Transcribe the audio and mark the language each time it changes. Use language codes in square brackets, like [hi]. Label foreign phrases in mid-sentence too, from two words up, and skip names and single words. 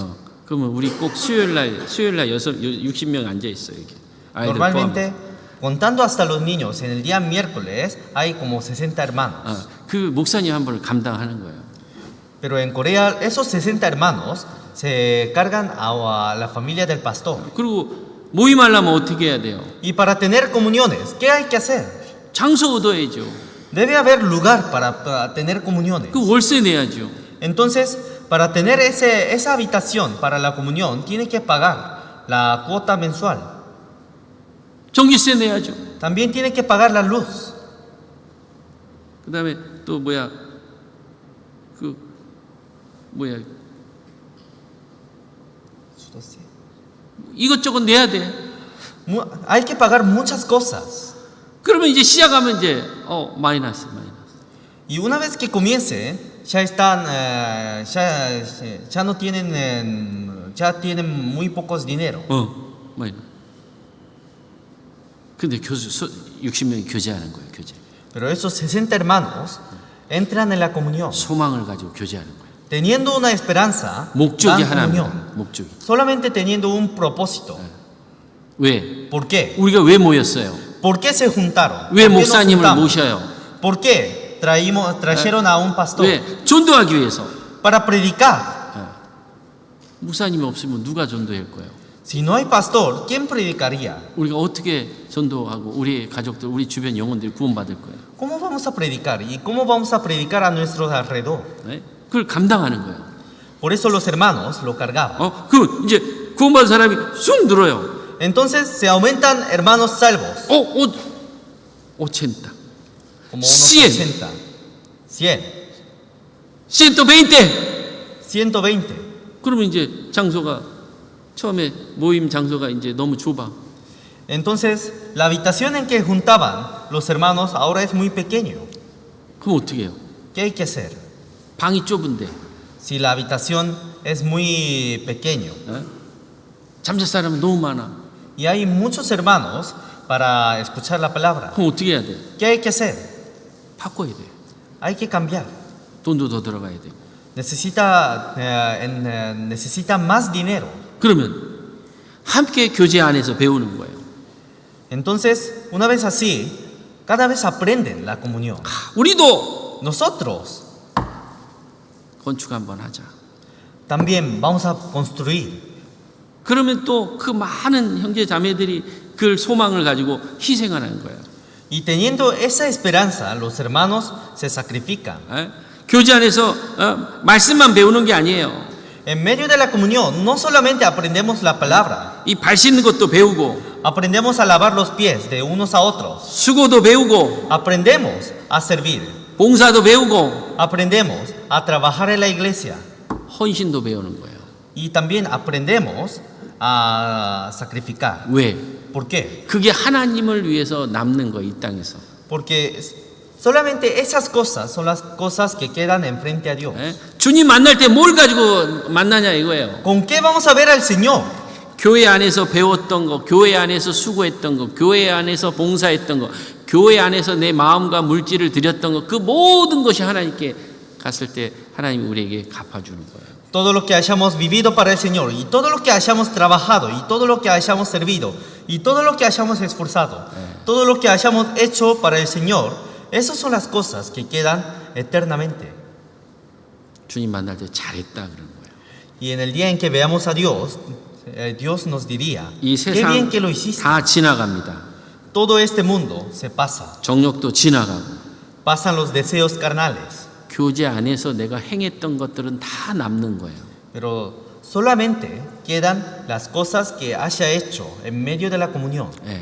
[ko] 그러면 우리 꼭 수요일 날 60명 앉아 있어요, 이렇게. 아이들 [es] Normalmente, contando hasta los niños, en el día miércoles hay como 60 hermanos. [ko] 그 목사님 한 분을 감당하는 거예요. [es] Pero en Corea, esos 60 hermanos se cargan a la familia del pastor. [ko] 그리고 모임하려면 어떻게 해야 돼요? [es] Y para tener comuniones, ¿qué hay que hacer? [ko] 장소 얻어야죠. [es] Debe haber lugar para tener comuniones. [ko] 그 월세 내야죠. [es] Entonces, para tener esa habitación para la comunión, tiene que pagar la cuota mensual. [ko] 전기세 내야죠. [es] También tiene que pagar la luz. [ko] 그다음에 또 이것저것 내야 돼. [es] Hay que pagar muchas cosas. [ko] 그러면 이제 시작하면 이제 마이너스. [es] Y una vez que comiencen, ya no tienen, ya tienen muy pocos dinero. [ko] 마이너스. 근데 60명이 교제하는 거예요, 교제. [es] Pero esos 60 hermanos entran en la comunión, [ko] 소망을 가지고 교제하는 거예요. [es] teniendo una esperanza, [ko] 목적이 [es] dan [ko] 하나입니다. [es] comunión, [ko] 목적이. [es] solamente teniendo un propósito. [ko] 왜? [es] ¿Por qué? [ko] 우리가 왜 모였어요? [es] ¿Por qué se juntaron? [ko] 왜 [es] ¿Por qué nos [ko] 목사님을 [es] juntamos? [ko] 모셔요? [es] ¿Por qué trajeron a un pastor? [ko] 왜? 전도하기 위해서. [es] Para predicar. [ko] 목사님이 없으면 누가 전도할 거예요? [es] Si no hay pastor, ¿quién predicaría? [ko] 우리가 어떻게 전도하고 우리 가족들, 우리 주변 영혼들이 구원받을 거예요? [es] ¿Cómo vamos a predicar? ¿Y cómo vamos a predicar a nuestros alrededor? [ko] 네? 그걸 감당하는 거예요. [es] Por eso los hermanos lo cargaban. [ko] 그 이제 구원받은 사람이 쑥 늘어요. [es] Entonces se aumentan hermanos salvos. [ko] 80. [es] Como unos 100. [ko] 80. 100. 120. [es] 120. [ko] 그러면 이제 장소가 처음에 모임 장소가 이제 너무 좁아. [es] Entonces la habitación en que juntaban los hermanos ahora es muy pequeño. [ko] 그럼 어떻게 해요? [es] ¿Qué hay que hacer? [ko] 방이 좁은데 [es] Si la habitación es muy pequeño [ko] 잠잘 사람은 너무 많아. [es] y hay muchos hermanos para escuchar la palabra, [ko] 그럼 어떻게 해야 돼? [es] ¿qué hay que hacer? [ko] 바꿔야 돼. [es] Hay que cambiar. [ko] 돈도 더 들어가야 되고. [es] necesita más dinero. [ko] 그러면 함께 교제 안에서 배우는 거예요. [es] Entonces, una vez así, cada vez aprenden la comunión. [ko] 우리도 [es] Nosotros [ko] 건축 한번 하자. [es] también vamos a construir. [ko] 그러면 또 그 많은 형제 자매들이 그 소망을 가지고 희생하는 거예요. [es] Y teniendo esa esperanza, los hermanos se sacrifican. [ko] 교제 안에서 말씀만 배우는 게 아니에요. [es] En medio de la comunión, no solamente aprendemos la palabra, [ko] 이 발 씻는 것도 배우고, [es] aprendemos a lavar los pies de unos a otros, [ko] 수고도 배우고, [es] aprendemos a servir, [ko] 봉사도 배우고, [es] aprendemos a trabajar en la iglesia [ko] 헌신도 배우는 거예요. [es] y también aprendemos a sacrificar. [ko] 왜? [es] ¿Por qué? [ko] 그게 하나님을 위해서 남는 거예요, 이 땅에서. [es] Porque Solamente esas cosas son las cosas que quedan enfrente a Dios. [ko] 예? 주님 만날 때 뭘 가지고 만나냐 이거예요. [es] ¿Con qué vamos a ver al Señor? [ko] 교회 안에서 배웠던 거, 교회 안에서 수고했던 거, 교회 안에서 봉사했던 거, 교회 안에서 내 마음과 물질을 드렸던 거, 그 모든 것이 하나님께 갔을 때 하나님이 우리에게 갚아주는 거예요. [es] Todo lo que hayamos vivido para el Señor, y todo lo que hayamos trabajado, y todo lo que hayamos servido, y todo lo que hayamos esforzado, todo lo que hayamos hecho para el Señor, esas son las cosas que quedan eternamente. [ko] 주님 만날 때 잘했다 그런 거예요. [es] Y en el día en que veamos a Dios, Dios nos diría, [ko] 이 [es] qué bien [ko] 세상 [es] que lo hiciste. [ko] 다 지나갑니다. [es] Todo este mundo se pasa. [ko] 정욕도 지나가고 [es] Pasan los deseos carnales. [ko] 교제 안에서 내가 행했던 것들은 다 남는 거예요. [es] Pero solamente quedan las cosas que haya hecho en medio de la comunión. [ko] 예.